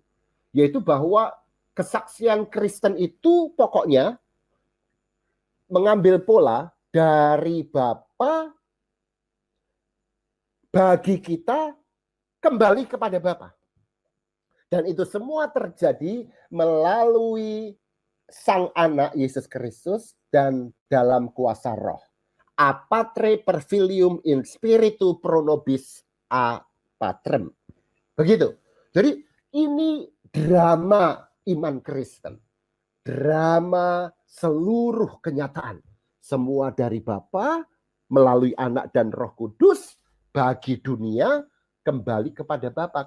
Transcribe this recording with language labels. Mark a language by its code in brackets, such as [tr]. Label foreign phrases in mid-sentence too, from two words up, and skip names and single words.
[id] Yaitu bahwa kesaksian Kristen itu pokoknya mengambil pola dari Bapa bagi kita kembali kepada Bapa. Dan itu semua terjadi melalui Sang Anak Yesus Kristus dan dalam kuasa Roh. [la] A patre per filium in spiritu pro nobis a patrem. [id] Begitu. Jadi ini drama iman Kristen. Drama seluruh kenyataan. Semua dari Bapa melalui Anak dan Roh Kudus bagi dunia kembali kepada Bapa.